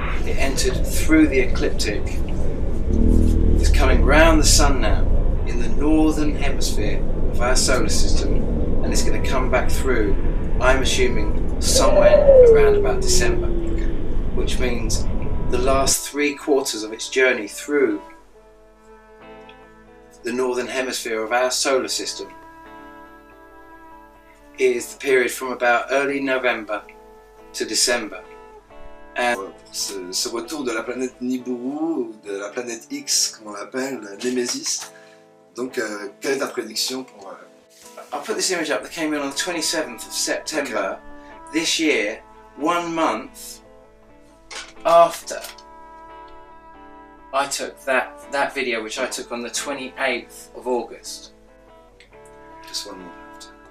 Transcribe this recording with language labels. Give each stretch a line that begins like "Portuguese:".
English: It entered through the ecliptic. It's coming round the sun now in the northern hemisphere of our solar system, and it's going to come back through, I'm assuming, somewhere around about December, which means the last 3/4 of its journey through the northern hemisphere of our solar system is the period from about early November to December. And
French: Pour ce retour de la planète Nibiru, ou de la planète X, comme on l'appelle, Nemesis. Donc, quelle est ta prédiction pour...
English: I'll put this image up that came in on the 27th of September this year, 1 month after I took that video, which I took on the 28th of August. Just 1 month after.